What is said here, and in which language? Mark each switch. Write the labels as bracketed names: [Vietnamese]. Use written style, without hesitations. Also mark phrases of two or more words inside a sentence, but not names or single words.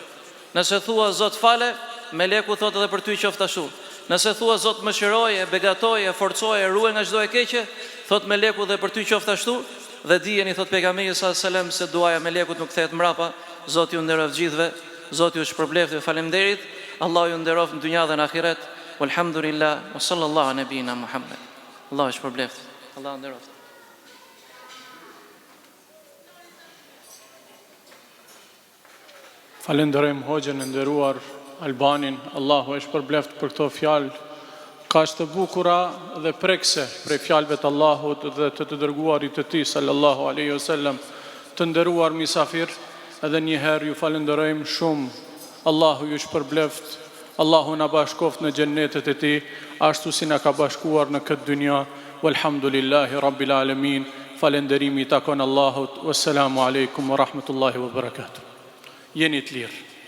[Albanian] Nëse thua Zot fale, meleku thot edhe për ty qoftë ashtu. Nëse thua Zot mëshiroje, begatoje, forcoje, ruaj nga çdo e keqe, thot meleku edhe për ty qoftë ashtu. Dhe dijeni, thot pejgamberi [Arabic] صلى الله عليه وسلم, [Albanian] se duaja melekut nuk kthehet mbrapa. Zoti ju nderoj gjithëve, Zoti ju shpërbleft dhe faleminderit. Allahu ju nderoft në dynjë dhe në ahiret. [Arabic] والحمد لله وصلى الله نبينا محمد. [Albanian] Allahu shpërbleft. Allahu nderoft. Falenderojmë hoxhën e nderuar Albanin, Allahu e shpërbleft për këto fjalë kaq të bukura dhe prekse prej fjalëve të Allahut dhe të dërguarit të tij [Arabic] صلى الله عليه وسلم. [Albanian] Të nderuar misafir, edhe një herë ju falenderojmë shumë. Allahu ju shpërbleft, Allahu na bashkoft në xhennetet e tij, ashtu si na ka bashkuar në këtë dynja. [Arabic] والحمد لله رب العالمين. [Albanian] Falënderimi takon Allahut. [Arabic] والسلام عليكم ورحمة الله وبركاته. [Albanian] Jeni të lirë.